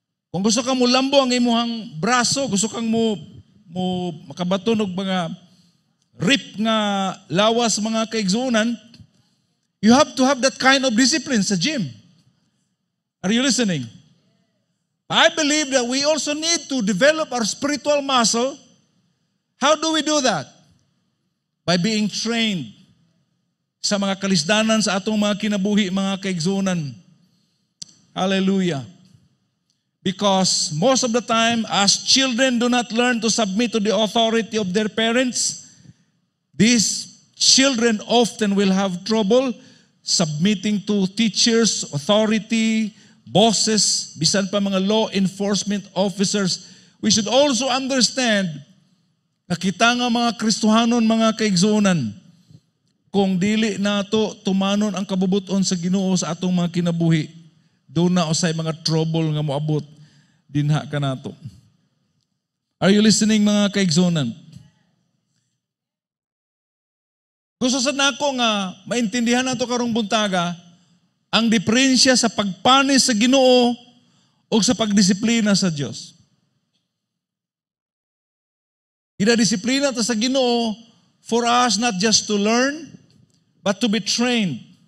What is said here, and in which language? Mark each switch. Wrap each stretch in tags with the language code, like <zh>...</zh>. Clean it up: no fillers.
<ceb>Kung gusto kang mo lambo ang imuhang braso, gusto kang mo makabaton og mga rip nga lawas mga kaigsunan,</ceb> <en>you have to have that kind of discipline</en> <ceb>sa gym.</ceb> <en>Are you listening? I believe that we also need to develop our spiritual muscle. How do we do that? By being trained</en> <ceb>sa mga kalisdanan sa atong mga kinabuhi, mga kaigsunan.</ceb> <en>Hallelujah. Because most of the time, as children do not learn to submit to the authority of their parents, these children often will have trouble submitting to teachers, authority, bosses,</en> <ceb>bisan pa</ceb> <en>mga law enforcement officers. We should also understand</en> <ceb>na kita nga mga Kristohanon, mga kaigsunan, kung dili nato tumanon ang kabubuton sa Ginoo sa atong mga kinabuhi, doon na usay mga trouble nga moabot dinha kanato.</ceb> <en>Are you listening,</en> <ceb>mga kaigsunan? Gusto sad nako nga maintindihan nato karong buntaga ang diferensya sa pagpanis sa Ginoo o sa pagdisiplina sa Dios. Ida disiplina ta sa Ginoo</ceb> <en>for us not just to learn, but to be trained.</en>